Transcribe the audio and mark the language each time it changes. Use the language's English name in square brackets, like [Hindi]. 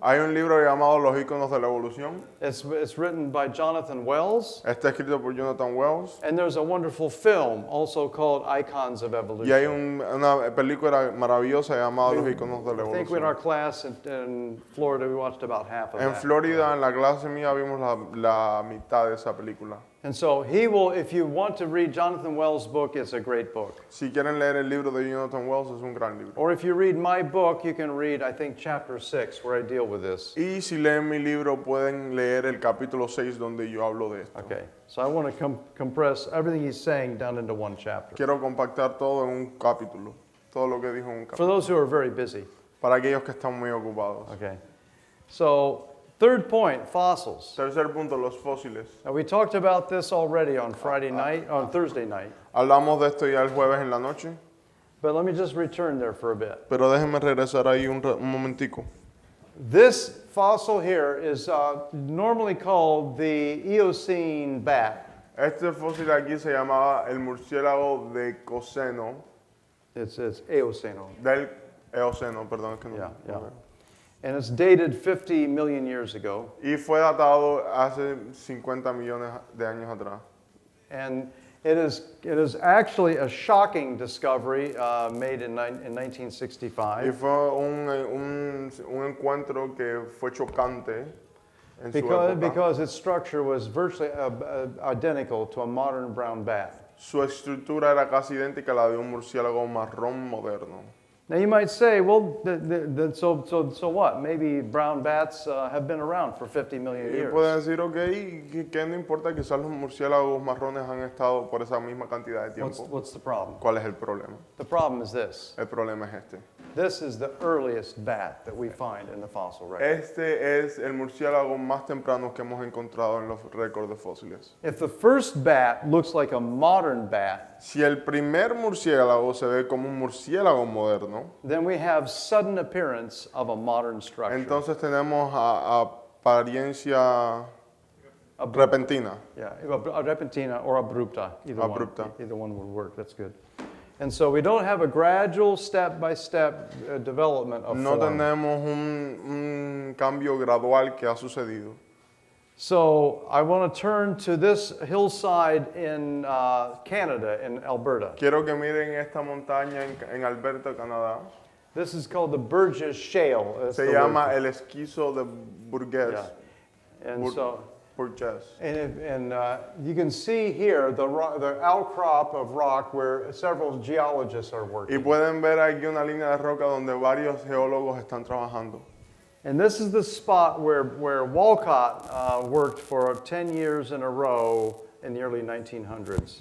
[Spanish] Hay un libro llamado Los íconos de la evolución. [English] It's written by Jonathan Wells. [Spanish] Está escrito por Jonathan Wells. [English] And there's a wonderful film also called Icons of Evolution. [Spanish] Y hay una película maravillosa llamada Los íconos de la [English] I think in our [Spanish] evolución. [English] class in Florida we watched about half of [Spanish] En [English] that. [Spanish] Florida, en la clase mía, vimos la mitad de esa película. [English] And so he will, if you want to read Jonathan Wells' book, it's a great book. [Spanish] Si quieren leer el libro de Jonathan Wells, es un gran libro. [English] Or if you read my book, you can read, I think, chapter 6, where I deal with this. [Spanish] Y si leen mi libro, pueden leer el capítulo 6 donde yo hablo de esto. [English] Okay, so I want to compress everything he's saying down into one chapter. [Spanish] Quiero compactar todo en un capítulo. Todo lo que dijo en un [English] For [Spanish] capítulo. [English] those who are very busy. [Spanish] Para aquellos que están muy ocupados. [English] Okay. So, third point, fossils. [Spanish] Tercer punto, los fósiles. [English] Now, we talked about this already on Friday night, on Thursday night. [Spanish] Hablamos de esto ya el jueves en la noche, [English] But let me just return there for a bit. [Spanish] pero déjenme regresar ahí un momentico. [English] This fossil here is normally called the Eocene bat. [Spanish] Este fósil aquí se llamaba el murciélago de Coceno, [English] It's Eoceno. [Spanish] del Eoceno, perdón, es que no. [English] Yeah, yeah. Ok. And it's dated 50 million years ago. [Spanish] Y fue datado hace 50 millones de años atrás. [English] And it is actually a shocking discovery made in 1965. [Spanish] Y fue un encuentro que fue chocante en su época. [English] Because its structure was virtually identical to a modern brown bat. [Spanish] Su estructura era casi idéntica a la de un murciélago marrón moderno. [English] Now you might say, well, so what? Maybe brown bats have been around for 50 million [Spanish] Y [English] years. [Spanish] pueden decir, ok, que no importa, quizás los murciélagos marrones han estado por esa misma cantidad de tiempo. [English] What's the problem? [Spanish] ¿Cuál es el problema? [English] The problem is this. [Spanish] El problema es este. [English] This is the earliest bat that we find in the fossil record. [Spanish] Este es el murciélago más temprano que hemos encontrado en los récords de fósiles. [English] If the first bat looks like a modern bat, [Spanish] Si el primer murciélago se ve como un murciélago moderno, [English] then we have sudden appearance of a modern structure. [Spanish] entonces tenemos apariencia repentina. [English] Yeah, a repentina or abrupta. [Spanish] Abrupta. [English] Either one would work. That's good. And so we don't have a gradual step-by-step development of [Spanish] No [English] form. [Spanish] tenemos un cambio gradual que ha sucedido. [English] So I want to turn to this hillside in Canada, in Alberta. [Spanish] Quiero que miren esta montaña en Alberta, Canadá. [English] This is called the Burgess Shale. That's [Spanish] Se [English] the [Spanish] llama [English] word. [Spanish] el esquizo de Burgess. [English] Yeah. And Burgess. you can see here the outcrop of rock where several geologists are [Spanish] Y [English] working. [Spanish] pueden ver aquí una línea de roca donde varios geólogos están trabajando. [English] And this is the spot where Walcott worked for 10 years in a row in the early 1900s.